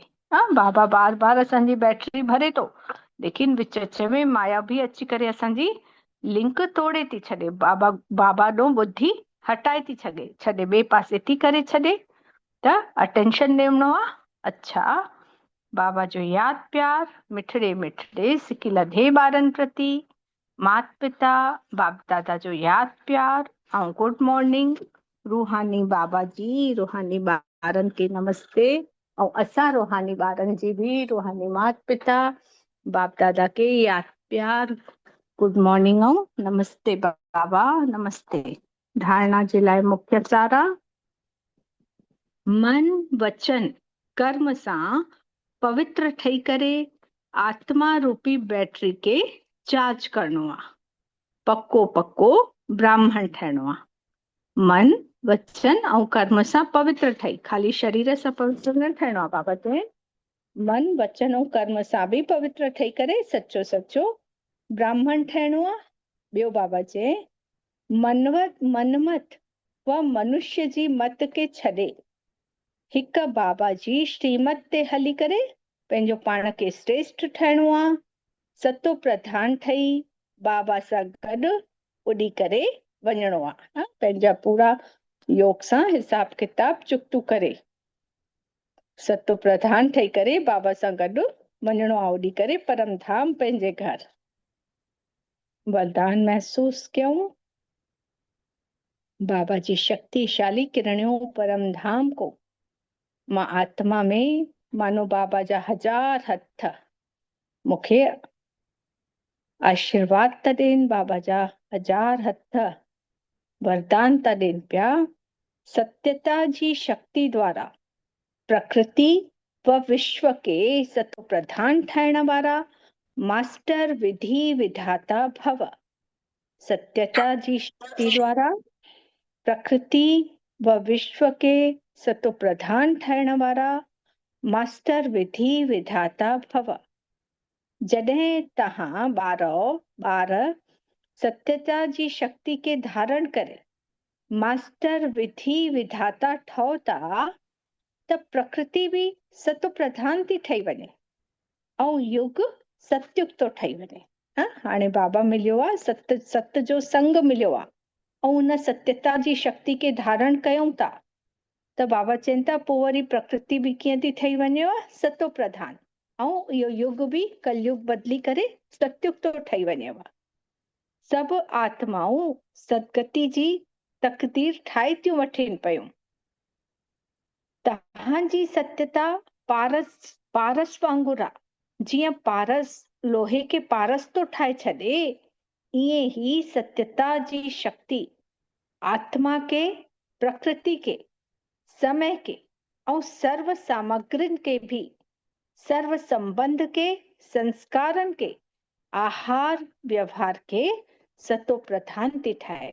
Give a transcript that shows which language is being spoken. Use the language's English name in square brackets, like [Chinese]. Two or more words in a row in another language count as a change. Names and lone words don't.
[Sindhi] बाबा बार बार असांजी बैटरी भरे थो, लेकिन विच विच में माया बि अची करे असांजी लिंक तोड़े थी छॾे। बाबा ॾों बुद्धि हटाए थी छॾे ॿिए पासे थी करे छॾे, त अटेंशन ॾियणो आहे। अच्छा, बाबा जो यादि प्यार मिठड़े मिठड़े सिकी लधे ॿारनि प्रति, माता पिता बाप दादा जो यादि प्यार ऐं [English] good morning. [Sindhi] रूहानी बाबा जी रूहानी ॿारनि खे नमस्ते, ऐं असां रूहानी ॿारनि जी बि रूहानी माता पिता बाप दादा के यादि प्यार [English] good morning [Sindhi] ऐं नमस्ते बाबा नमस्ते। धारणा जे लाइ मुख्य सारा। मन वचन कर्म सां पवित्र ठही करे आत्मा रूपी बैटरी खे चार्ज करणो आहे। पक्को पक्को ब्राह्मण ठहिणो आहे। मन वचन ऐं कर्म सां पवित्र ठही, खाली शरीर सां पवित्र न ठहिणो आहे। बाबा चए मन वचन ऐं कर्म सां बि पवित्र ठही करे सचो सचो ब्राह्मण ठहिणो आहे। ॿियो बाबा चए मनमत व मनुष्य जी मत खे छॾे हिक बाबा जी श्रीमत ते हली करे पंहिंजो पाण खे श्रेष्ठ ठाहिणो आहे। सतो प्रधान ठही बाबा सां गॾु उॾी करे वञिणो आहे। पंहिंजा पूरा योग सां हिसाब किताब चुकतू करे सतो प्रधान ठही करे बाबा सां गॾु वञिणो आहे उॾी करे परम धाम पंहिंजे घर। वरदान महसूस कयूं। बाबा जी शक्तिशाली किरणियों परम धाम को मां आत्मा में मानो बाबा जा 1000 हथ मूंखे आशीर्वाद था ॾियनि। बाबा जा 1000 हथ वरदान था ॾियनि पिया। सत्यता जी शक्ति द्वारा प्रकृति व विश्व के सतो प्रधान ठाहिण वारा मास्टर विधि विधाता भव। सत्यता जी शक्ति द्वारा प्रकृति व विश्व के सतो प्रधान ठाहिण वारा मास्टर विधि विधाता भव। जॾहिं तव्हां ॿार सत्यता जी शक्ति के धारण करे मास्टर विधि विधाता ठहो था त प्रकृति भी सतो प्रधान थी ठही वञे ऐं युग सतयुग तो ठही वञे। हाणे बाबा मिलियो आहे, सत जो संग मिलियो आहे ऐं उन सत्यता जी शक्ति के धारण कयूं था त बाबा चवनि था पोइ वरी प्रकृति भी कीअं थी ठही वञे, सतो प्रधान, ऐं इहो युग भी कलयुग बदिली करे सतयुग तो ठही वञे। सभु आत्माऊं सदगति जी तकदीर ठाहे थियूं वठनि पियूं। तव्हांजी सत्यता पारस वांगुरु आहे। जीअं पारस लोहे के पारस तो ठाहे छॾे, ईअं ही सत्यता जी शक्ति आत्मा के प्रकृति के समय के और सर्व सामग्रिन के भी सर्व संबंध के संस्कारन के आहार व्यवहार के सतो प्रधान थी ठाहे।